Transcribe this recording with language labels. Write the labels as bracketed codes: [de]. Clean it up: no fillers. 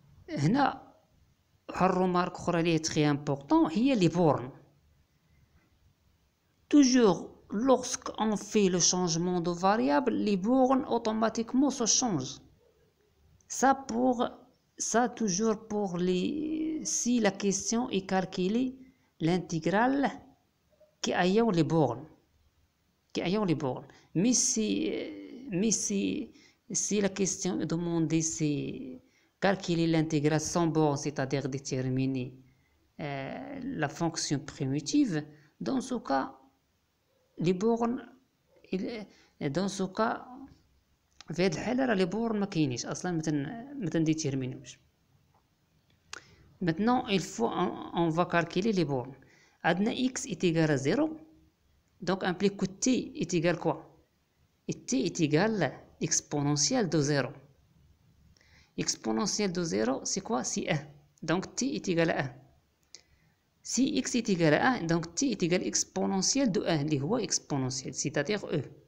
[ar] هنا واحد الرومارك اخرى اللي هي تري امبورطون هي لي بورن. [fr] Toujours lorsqu'on fait le changement de variable, les bornes automatiquement se changent. Ça toujours pour si la question est calculée l'intégrale qui ayant les bornes. Mais si la question est demandée c'est calculer l'intégrale sans borne, c'est-à-dire déterminer la fonction primitive, dans ce cas les bornes, dans ce cas [ar] في هاد الحالة راه لي بور ما كاينينش اصلا، ما تنديتيرمينوش. [fr] Maintenant il faut on va calculer les bornes. [ar] عندنا [fr] x est égal à 0, donc implique que t est égal quoi? Et t est égal exponentielle de 0. Exponentielle de 0 c'est quoi? C'est 1, donc t est égal à 1. Si x est égal à 1, donc t est égal exponentielle de 1 [ar] اللي هو [fr] exponentielle, c'est-à-dire e.